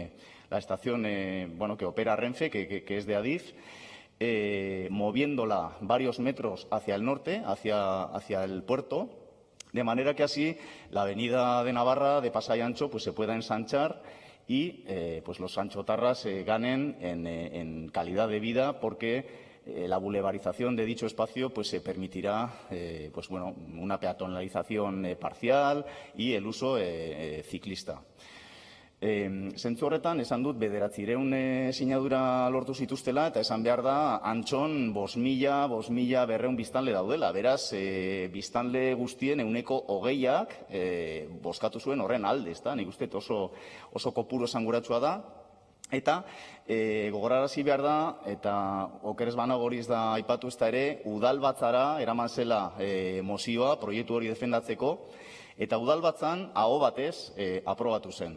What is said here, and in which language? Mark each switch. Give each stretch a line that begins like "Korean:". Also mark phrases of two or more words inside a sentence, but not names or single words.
Spanish: que opera Renfe, que es de Adif, moviéndola varios metros hacia el norte, hacia el puerto, de manera que así la avenida de Navarra de Pasai Antxo se pueda ensanchar y los anchotarras ganen en calidad de vida, porque la bulevarización de dicho espacio se permitirá una peatonalización parcial y el uso ciclista.
Basque: Zentzu horretan, esan dut 900 sinadura lortu zituztela, eta esan behar da Antxon 5.200 biztanle daudela. Beraz, biztanle guztien 20%ak bozkatu zuen horren alde, ezta? Nik uste oso kopuru esanguratsua da. Eta gogorarazi behar da, eta oker ez banago hori ez da aipatu ezta ere, udalbatzara eraman zela mozioa proiektu hori defendatzeko, eta udalbatzan aho batez aprobatu zen.